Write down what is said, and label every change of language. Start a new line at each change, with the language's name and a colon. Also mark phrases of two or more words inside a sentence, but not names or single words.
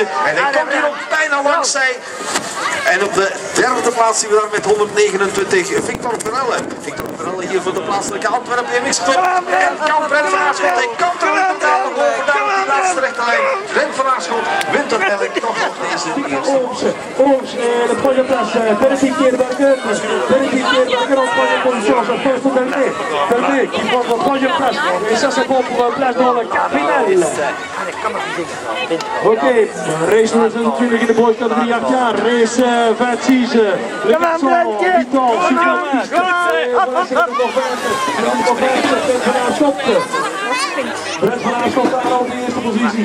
Dutch: En hij komt hier op bijna langs zij. En op de derde plaats zien we daar met 129 Victor Verelle. Victor Verelle hier voor de plaatselijke Antwerpen MX Club. En kan Brent van Aarschot, hij komt er inderdaad nog over daar op die laatste rechte lijn. Brent van Aarschot wint er eigenlijk toch nog deze eerste.
French: Ooms, de première place, Benedict Keerberger. Benedict Keerberger en première position, ça fait tout Delmé. Delmé qui prend la première place. Et ça c'est bon pour la place dans le finale.
Dutch: Oké, race nummer 26 in de boys categorie 8 jaar. Race 26. Brent van Aarschot daar al de eerste positie.